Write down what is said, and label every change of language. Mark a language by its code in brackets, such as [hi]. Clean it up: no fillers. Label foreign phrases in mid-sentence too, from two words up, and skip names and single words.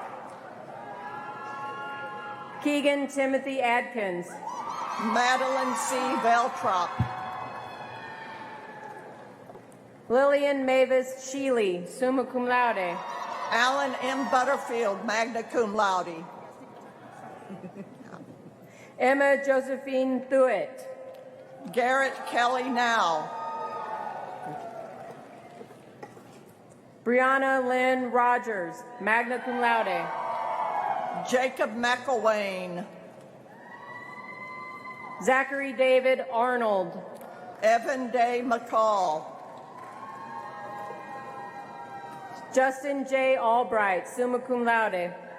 [en] Keegan Timothy Adkins. Madeline C. Veltrop. Lillian Mavis Sheely, [la] summa cum laude. [en] Alan M. [la] Butterfield, magna cum laude. [en] Emma Josephine Thuet. Garrett Kelly Now. Brianna Lynn Rogers, [la] magna cum laude. [en] Jacob McElwain. Zachary David Arnold. Evan Day McCall. Justin J. [la] Albright, summa cum laude.